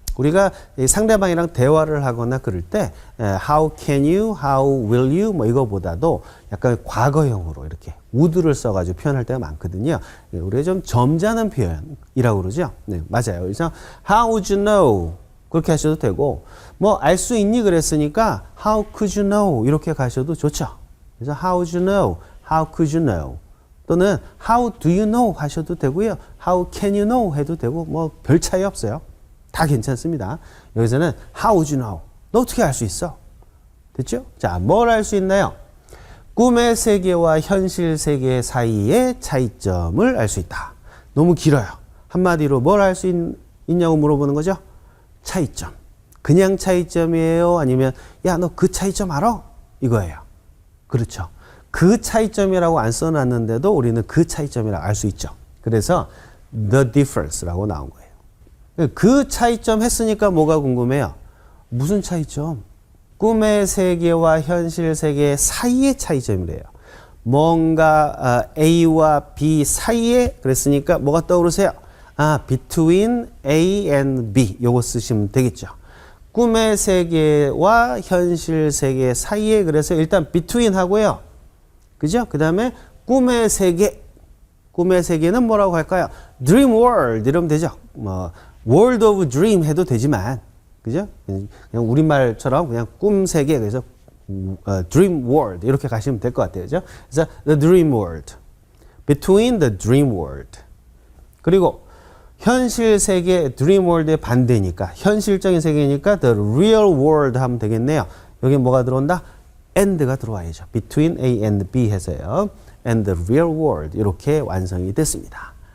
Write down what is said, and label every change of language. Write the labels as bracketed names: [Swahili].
[Korean] 우리가 상대방이랑 대화를 하거나 그럴 때 [English] how can you, how will you [Korean] 뭐 이거보다도 약간 과거형으로 이렇게 would를 써가지고 표현할 때가 많거든요. 우리가 좀 점잖은 표현이라고 그러죠. 네, 맞아요. 그래서 [English] how would you know [Korean] 그렇게 하셔도 되고 뭐 알 수 있니 그랬으니까 [English] how could you know [Korean] 이렇게 가셔도 좋죠. 그래서 [English] how would you know, how could you know [Korean] 또는 [English] how do you know [Korean] 하셔도 되고요. [English] how can you know [Korean] 해도 되고 뭐 별 차이 없어요. 다 괜찮습니다. 여기서는 [English] how would you know? [Korean] 너 어떻게 알 수 있어? 됐죠? 자, 뭘 알 수 있나요? 꿈의 세계와 현실 세계 사이의 차이점을 알 수 있다. 너무 길어요. 한마디로 뭘 알 수 있냐고 물어보는 거죠? 차이점. 그냥 차이점이에요? 아니면 야, 너 그 차이점 알아? 이거예요. 그렇죠. 그 차이점이라고 안 써놨는데도 우리는 그 차이점이라고 알 수 있죠. 그래서 the difference라고 나온 거예요. 그 차이점 했으니까 뭐가 궁금해요? 무슨 차이점? 꿈의 세계와 현실 세계 사이의 차이점이래요. 뭔가 A와 B 사이에 그랬으니까 뭐가 떠오르세요? [English] between A and B [Korean] 요거 쓰시면 되겠죠. 꿈의 세계와 현실 세계 사이에 그래서 일단 between 하고요. 그죠? 그 다음에 꿈의 세계. 꿈의 세계는 뭐라고 할까요? Dream World 이러면 되죠. 뭐 World of Dream 해도 되지만 그죠? 그냥 우리말처럼 그냥 꿈 세계 그래서 Dream World 이렇게 가시면 될 것 같아요. 그죠? [English] 그래서 The Dream World. Between the Dream World. [Korean] 그리고 현실 세계 Dream World의 반대니까 현실적인 세계니까 The Real World 하면 되겠네요. 여기 뭐가 들어온다? and가 들어와야죠. [English] Between A and B [Korean] 해서요. [English] And the real world [Korean] 이렇게 완성이 됐습니다.